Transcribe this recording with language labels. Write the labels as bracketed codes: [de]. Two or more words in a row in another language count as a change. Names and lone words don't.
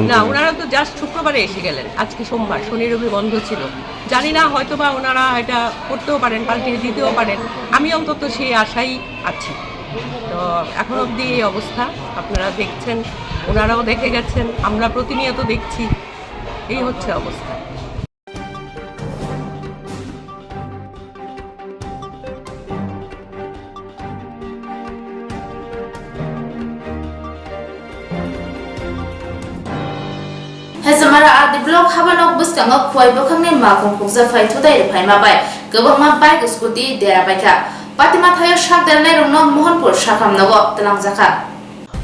[bn] না ওনারা তো জাস্ট শুক্রবারে এসে গেলেন আজকে সোমবার শনি রবি বন্ধ ছিল জানি না হয়তো বা ওনারা এটা করতেও পারেন পাল্টিয়ে দিতেও পারেন আমি অন্তত সেই আশাই আছি তো এখন অবধি এই অবস্থা আপনারা দেখছেন ওনারাও দেখে গেছেন আমরা প্রতিনিয়ত দেখছি এই হচ্ছে অবস্থা [trp] Hezamara adi blok habanok buskango khoi bokhangne makong khukja phai thudai phaima bai gobangma bike scooty dera baika patima thayo shak dalnai rungno mohanpur shakhamnogo talangjaka